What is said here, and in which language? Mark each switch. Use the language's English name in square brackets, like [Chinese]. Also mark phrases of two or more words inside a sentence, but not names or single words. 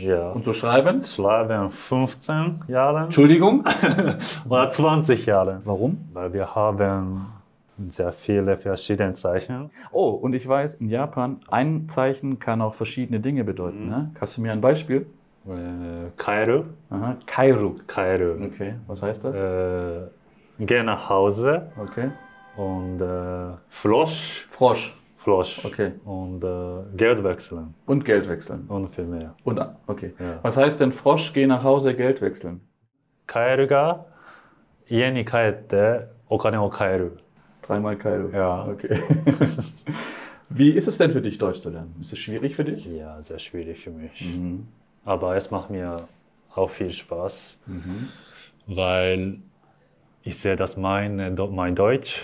[German] Ja. Und zu schreiben? Schreiben 15 Jahre Entschuldigung? oder 20 Jahre. Warum? Weil wir haben sehr viele verschiedene Zeichen. Oh, und ich weiß, in Japan, ein Zeichen kann auch verschiedene Dinge bedeuten. Ne? Hast du mir ein Beispiel? Kairu. Aha. Kairu. Kairu. Okay, was heißt das? Geh nach Hause Okay. und Frosch. Frosch. Frosch. Okay. Und Geld wechseln Und Geld wechseln. und viel mehr. Und, okay. Ja. Was heißt denn Frosch, geh nach Hause, Geld wechseln? [Japanese] カエルが家に帰ってお金を変える。 [German] Dreimal Kairu. Ja. Okay. Wie ist es denn für dich, Deutsch zu lernen? Ist es schwierig für dich? Ja, sehr schwierig für mich. Aber es macht mir auch viel Spaß, weil ich sehe, dass mein Deutsch